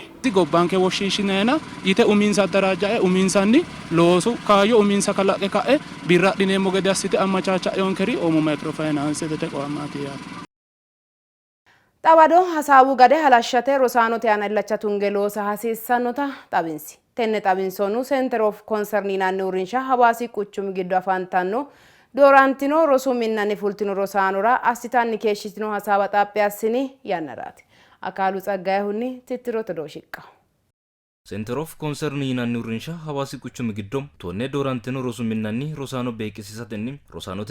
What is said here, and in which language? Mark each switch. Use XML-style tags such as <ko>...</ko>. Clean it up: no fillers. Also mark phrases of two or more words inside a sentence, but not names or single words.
<sid>gobbanke woshshiishineena yite uminsa daraja'e uminsanni loosu kaayyo uminsa kalaqe ka'e birra dhineemmo gede assite ammachaacha'eyonkeri oomo microfinance teqoamaati yaate xawado hasaawu gade halashshate rosaanote aana illacha tunge loosa hasiissannota xawinsi tenne xawinsoonu</sid> <en>center of concern</en> <sid>yinanni uurrinsha hawaasi quchumi giddo afantanno doorantino rosu minnanni fultino rosaanora assitanni keeshshitino hasaawa xaaphe assini yannaraati akaalu tsaggaayehunni tittiroota dooshikka</sid> <en>Center of Concern</en> <sid>yinanni uurrinsha hawaasi quchumi giddo tonne doorantino rosu minnanni rosaano beeqisiisatenni rosaanote</sid>